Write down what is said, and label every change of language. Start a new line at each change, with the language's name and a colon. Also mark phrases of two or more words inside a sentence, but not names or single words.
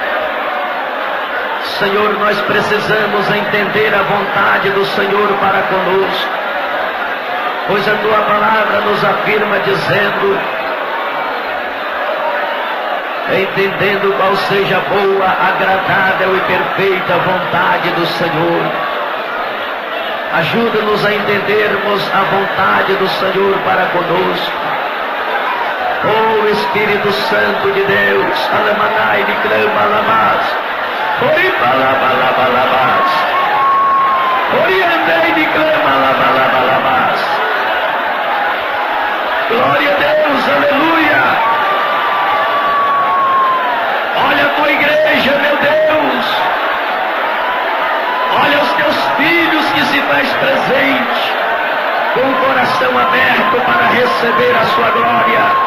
Portuguese: Senhor, nós precisamos entender a vontade do Senhor para conosco, pois a tua palavra nos afirma dizendo: entendendo qual seja a boa, agradável e perfeita vontade do Senhor. Ajuda-nos a entendermos a vontade do Senhor para conosco. Oh Espírito Santo de Deus, alamanai de clama lamás, oripalabalabas, oriandei de clama labalabas. Glória a Deus, aleluia. Olha a tua igreja, meu Deus. Olha os teus filhos que se faz presente, com o coração aberto para receber a sua glória.